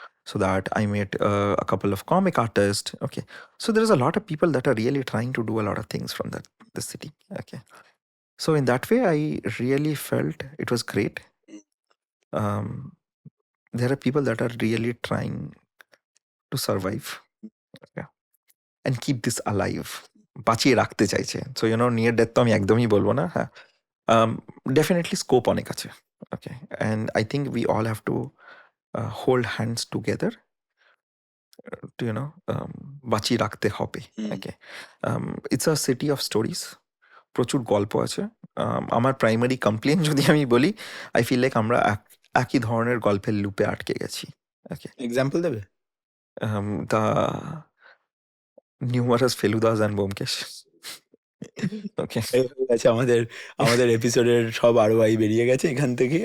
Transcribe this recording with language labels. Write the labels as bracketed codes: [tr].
[en] So that I met a couple of comic artists. Okay, so there is a lot of people that are really trying to do a lot of things from the city. Okay, so in that way I really felt it was great. There are people that are really trying to survive, okay, and keep this alive, [bn] বাঁচিয়ে রাখতে চাইছে। [en] So near death [bn] তো আমি একদমই বলবো না। হ্যাঁ, definitely scope অনেক আছে। [en] Okay, and I think we all have to hold hands together to [bn] বাঁচিয়ে রাখতে হবে। [en] Okay, it's a city of stories, [bn] প্রচুর গল্প আছে। আমার প্রাইমারি কমপ্লেন যদি আমি বলি, [en] I feel like [bn] আমরা একই ধরনের গল্পের লুপে আটকে গেছি। ওকে, এক্সাম্পল দেবে? [en] The numerous Feludas and Byomkesh. Okay, [bn] আচ্ছা, আমাদের এপিসোডের সব ROI বেরিয়ে গেছে এখান থেকে।